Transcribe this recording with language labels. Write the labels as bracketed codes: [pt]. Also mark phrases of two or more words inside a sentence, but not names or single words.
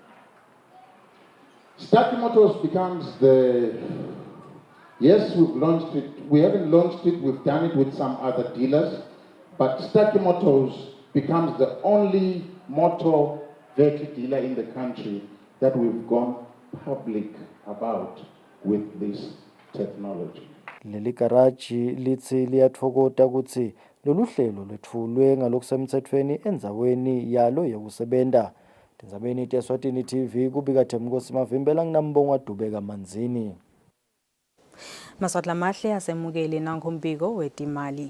[en] Staki Motors becomes yes, we've launched it. We haven't launched it, we've done it with some other dealers, but Staki Motors becomes the only motor vehicle dealer in the country that we've gone public about with this technology. [ss] Leli garaji lithi liyatfokota ukuthi lolu hlelo lwethulwe ngalokusemthethweni endzaweni yalo yokusebenta. Tindzabeni Eswatini TV kubika Themkosi Mavimbela nginambonga Dubeka Manzini. Maswatla mahle asemukele nangombiko wetimali.